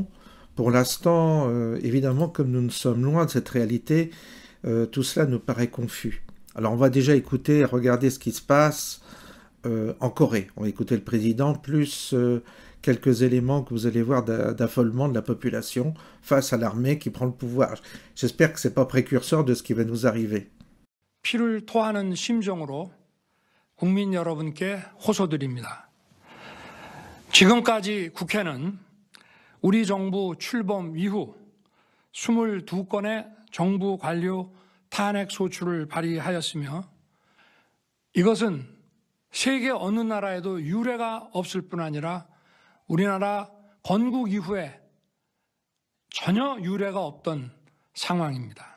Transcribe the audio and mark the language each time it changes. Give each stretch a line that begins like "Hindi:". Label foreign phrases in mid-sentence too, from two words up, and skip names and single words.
French: Pour l'instant, évidemment, comme nous sommes loin de cette réalité, tout cela nous paraît confus. Alors on va déjà écouter et regarder ce qui se passe en Corée. On va écouter le président, plus quelques éléments que vous allez voir d'affolement de la population face à l'armée qui prend le pouvoir. J'espère que ce n'est pas précurseur de ce qui va nous arriver.
Korean: 피를 토하는 심정으로 국민 여러분께 호소드립니다. 지금까지 국회는 우리 정부 출범 이후 22건의 정부 관료 탄핵 소추를 발의하였으며 이것은 세계 어느 나라에도 유례가 없을 뿐 아니라 우리나라 건국 이후에 전혀 유례가 없던 상황입니다.